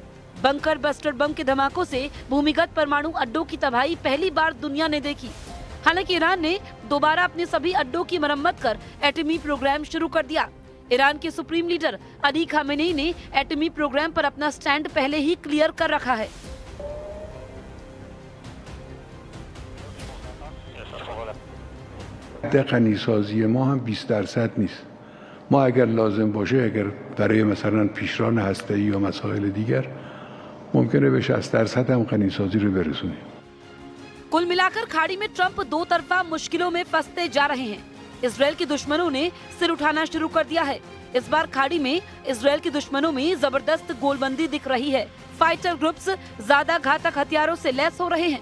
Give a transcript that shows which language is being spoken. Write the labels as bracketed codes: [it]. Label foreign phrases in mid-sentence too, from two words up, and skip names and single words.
[hi] बंकर बस्टर बम के धमाकों से भूमिगत परमाणु अड्डों की तबाही पहली बार दुनिया ने देखी। हालांकि ईरान ने दोबारा अपने सभी अड्डों की मरम्मत कर एटमी प्रोग्राम शुरू कर दिया। ईरान के [en] supreme leader [hi] अली खामेनेई ने एटमी प्रोग्राम पर अपना स्टैंड पहले ही क्लियर कर रखा है। [fa] غنیسازی ما هم 20% نیست. ما اگر لازم باشه اگر برای مثلا پیشران هسته‌ای یا مسائل دیگر ممکنه به 60% هم غنیسازی رو برسونیم. [hi] कुल मिलाकर खाड़ी में ट्रंप दो तरफा मुश्किलों में फंसते जा रहे हैं। इजरायल के दुश्मनों ने सिर उठाना शुरू कर दिया है। इस बार खाड़ी में इजरायल के दुश्मनों में जबरदस्त गोलबंदी दिख रही है। [en] fighter groups [hi] ज्यादा घातक हथियारों से लैस हो रहे हैं।